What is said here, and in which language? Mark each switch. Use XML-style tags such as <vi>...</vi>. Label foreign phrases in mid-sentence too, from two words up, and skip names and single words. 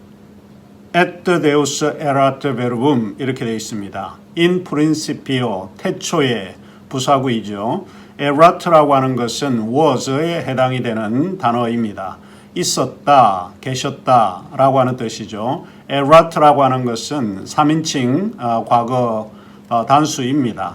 <la>et deus erat verbum</la> <ko>이렇게 되어 있습니다.</ko> <la>In principio</la> <ko>태초에 부사구이죠. erat라고 하는 것은 was에 해당이 되는 단어입니다. 있었다, 계셨다 라고 하는 뜻이죠. erat라고 하는 것은 3인칭 과거 단수입니다.</ko>